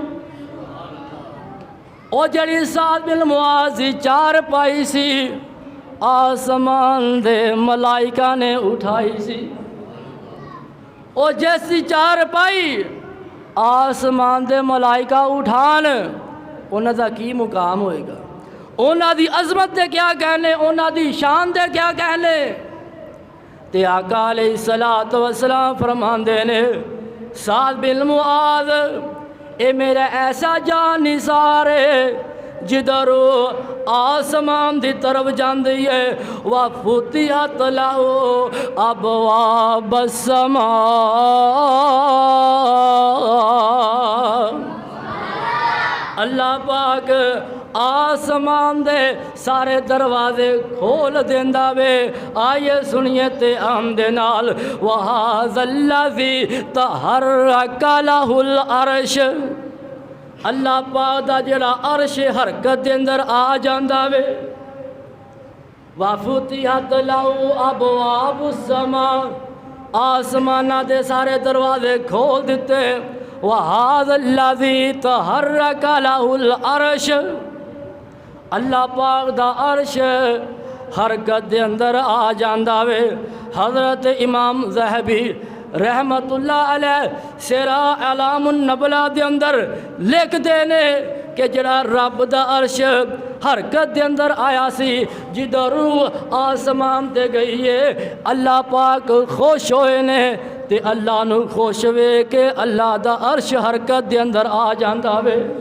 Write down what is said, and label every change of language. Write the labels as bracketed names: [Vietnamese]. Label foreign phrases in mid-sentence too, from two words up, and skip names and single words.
[Punjabi] او جڑی سعد بن معاذ چار پائی سی آسمان دے ملائکہ نے اٹھائی سی، او جیسی چار پائی آسمان دے ملائکہ اٹھان انہاں دا کی مقام ہوئے گا، انہاں دی عظمت دے کیا کہنے، انہاں دی شان دے کیا کہنے، تے آقا [Arabic] علیہ الصلوۃ والسلام [Punjabi] فرماندے نے سعد بن معاذ اے میرا ایسا جان نثار ہے جدھر آسمان دی طرف جاندی ہے [Arabic] وَفُتِحَتْ لَهُ أَبْوَابُ السَّمَاءِ، [Punjabi] اللہ پاک آسمان دے سارے دروازے کھول دیندا وے، آئیے سنیے تے آم دے نال [Arabic] وَهَذَا الَّذِي تَحَرَّكَ لَهُ الْعَرْشُ، [Punjabi] اللہ پاک دا جڑا عرش حرکت دے اندر آ جاندا وے، [Arabic] وَفُتِحَتْ لَهُ أَبْوَابُ السَّمَاءِ، [Punjabi] آسمانہ دے سارے دروازے کھول دیتے، [Arabic] وَهَذَا الَّذِي تَحَرَّكَ لَهُ الْعَرْشُ، [Punjabi] اللہ پاک دا عرش حرکت دے اندر آ جاندا وے۔ حضرت امام ذہبی [Arabic] رحمت اللہ علیہ [Punjabi] سیرہ اعلام النبلہ دے اندر لکھ دینے کہ جڑا رب دا عرش حرکت دے اندر آیا سی جدو روح آسمان تے گئی ہے، اللہ پاک خوش ہوئے نے تے اللہ نو خوش وے کہ اللہ دا عرش حرکت دے اندر آ جاندا وے۔